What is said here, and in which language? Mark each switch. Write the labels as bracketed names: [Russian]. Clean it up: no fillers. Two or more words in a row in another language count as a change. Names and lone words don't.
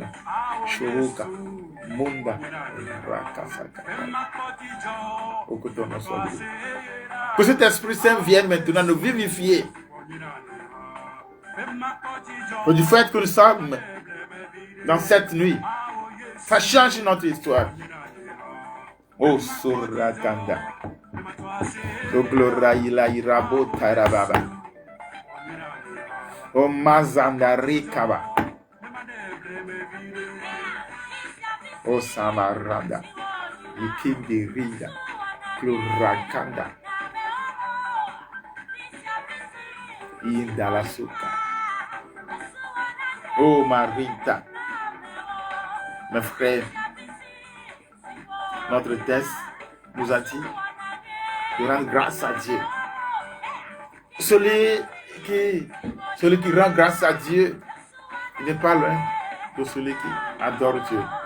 [French] Shoroka, Munda, Rakasaka. Que ton nom soit loué. Que cet Esprit Saint vienne maintenant nous vivifier. Que du fait que nous sommes dans cette nuit, ça change notre histoire. Oh, Surakanda. Oh, Gloria Irabo Tarababa. Oh, Mazandarikaba. Oh, Samaranda. Ikindirida. Glorakanda. Indalasuka. Oh, Marita. Mes frères, notre texte nous a dit de rendre grâce à Dieu. Celui qui rend grâce à Dieu, il n'est pas loin de celui qui adore Dieu.